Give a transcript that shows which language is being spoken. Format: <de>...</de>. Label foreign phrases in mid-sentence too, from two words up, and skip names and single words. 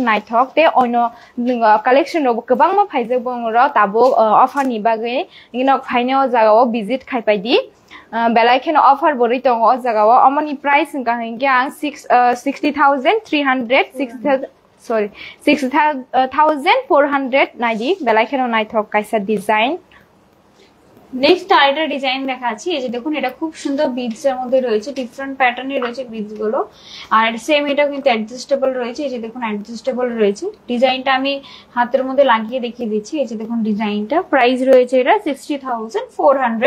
<trp>naithok te oino collection ro gobang ma phaije bong ro tabo offer ni bagai ngino phaine o jaga o visit khai pai di belai khon offer bori tong o jaga o amoni price ga hinge ang 60,400 naidi belai khon naithok kaisa design।</trp> <bn>নেক্সট আরেকটা ডিজাইন দেখাচ্ছি। এই যে দেখুন, এটা খুব সুন্দর বিডস এর মধ্যে রয়েছে,</bn> <en>different pattern</en> <bn>রয়েছে বিডস গুলো, আর সেম এটা কিন্তু অ্যাডজাস্টেবল রয়েছে। এই যে দেখুন অ্যাডজাস্টেবল রয়েছে। ডিজাইনটা আমি হাতের মধ্যে লাগিয়ে দেখিয়ে দিচ্ছি। এই যে দেখুন ডিজাইনটা, প্রাইস রয়েছে এটা 60,400।</bn>